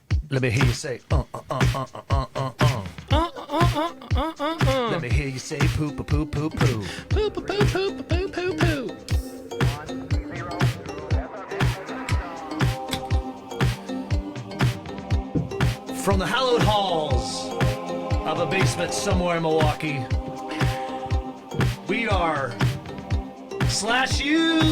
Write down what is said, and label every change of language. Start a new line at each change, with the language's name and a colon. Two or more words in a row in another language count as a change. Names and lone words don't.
English: Let me hear you say, Let me hear you say, poo, poo, poo, poo, poo. Poo, poo, poo, poo, poo, poo, poo. From the hallowed halls of a basement somewhere in Milwaukee, we are SlashU.